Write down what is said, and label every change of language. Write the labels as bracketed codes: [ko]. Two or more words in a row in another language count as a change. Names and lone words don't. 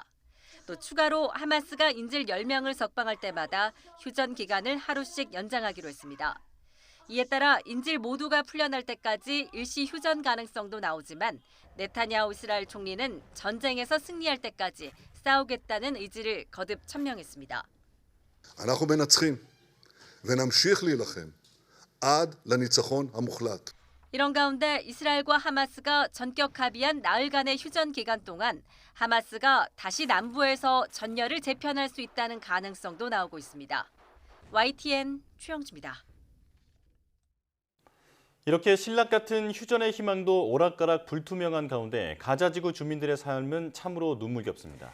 [ko] 또 추가로 하마스가 인질 10명을 석방할 때마다 휴전 기간을 하루씩 연장하기로 했습니다. 이에 따라 인질 모두가 풀려날 때까지 일시 휴전 가능성도 나오지만 네타냐후 이스라엘 총리는 전쟁에서 승리할 때까지 싸우겠다는 의지를 거듭 천명했습니다. [he] אנחנו מנצחים ונמשיך להילחם עד לניצחון המוחלט. [ko] 이런 가운데 이스라엘과 하마스가 전격 합의한 나흘간의 휴전 기간 동안 하마스가 다시 남부에서 전열을 재편할 수 있다는 가능성도 나오고 있습니다. YTN 최영주입니다. 이렇게 신락 같은 휴전의 희망도 오락가락 불투명한 가운데 가자지구 주민들의 삶은 참으로 눈물겹습니다.